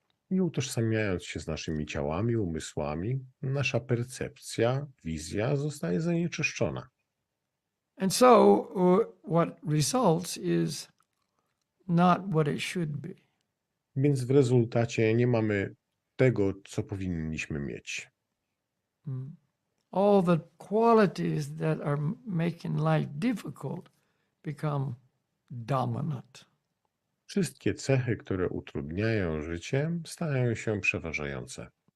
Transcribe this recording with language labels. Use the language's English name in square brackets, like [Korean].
[Polish] I utożsamiając się z naszymi ciałami, umysłami, nasza percepcja, wizja zostaje zanieczyszczona. [English] And so what results is not what it should be. [Polish] Więc w rezultacie nie mamy tego, co powinniśmy mieć. [English] All the qualities that are making life difficult become dominant. [Polish] Wszystkie cechy, które utrudniają życie, stają się przeważające.